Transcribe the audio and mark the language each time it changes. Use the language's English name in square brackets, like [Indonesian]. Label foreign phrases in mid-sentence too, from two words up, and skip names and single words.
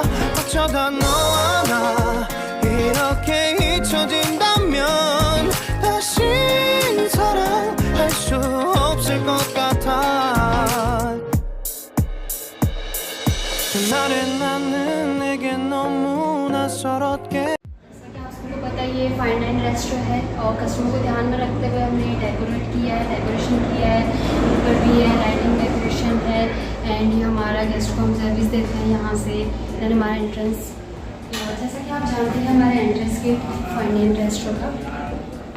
[Korean] 어쩌다 너와 나 이렇게 잊혀진다면 다시 사랑할 수 없을 것 같아. 그날의 나는 내게 너무 낯설었게 [Hindi] जैसा कि आप सबको पता है ये [English] fine dine restaurant [Hindi] है और कस्टमर को ध्यान में रखते हुए हमने डेकोरेट किया है, डेकोरेशन किया है, ऊपर भी है, [English] lighting decoration [Hindi] है एंड ये हमारा गेस्ट को हम सर्विस देते हैं यहाँ से। देन हमारा एंट्रेंस, जैसा कि आप जानते हैं हमारे [English] entrance gate fine dine restaurant [Hindi] का।